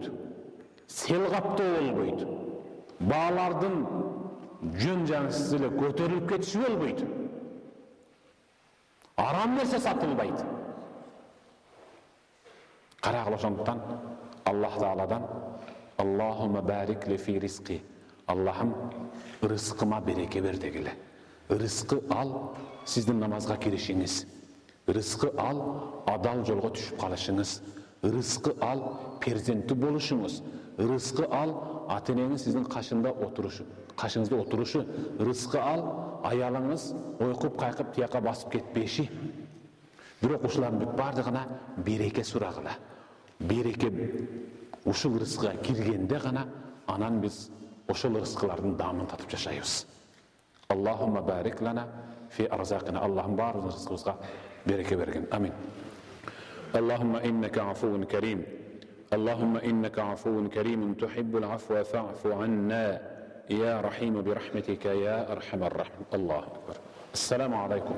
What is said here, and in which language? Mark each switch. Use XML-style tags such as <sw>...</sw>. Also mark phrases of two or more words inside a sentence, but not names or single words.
<ky>Сел каптоо болбойт. Баалардын жөн жансыз эле көтөрүлүп кетиши болбойт. Арам нерсе сатылбайт. Карагыла, ошондуктан Аллах Тааладан</ky> <ar>اللهم بارك لي في رزقي.</ar> <ky>Аллахым рызкыма береке бер дегиле. Рызкы ал сиздин намазга киришиңиз. Рызкы ал адал жолго түшүп калышыңыз. Рызкы ал перзенти болушуңуз. Рызкы ал ата-энеңиз сиздин кашыңызда отурушу. Рызкы ал аялыңыз ойкуп кайкып тияка басып кетпеши. Бирок ушулардын бүт бардыгына береке сурагыла. Береке ушул рызкыга киргенде гана анан биз ошол рызкылардын даамын татып жашайбыз.</ky> <ar>اللهم بارك لنا في أرزاقنا.</ar> <ky>Аллахым баарыбыздын рызкыбызга береке берген. Амин.</ky> <ar>اللهم إنك عفو كريم. اللهم إنك عفو كريم تحب العفو فاعف عنا يا رحيم برحمتك يا أرحم الراحمين. الله أكبر. السلام عليكم.</ar>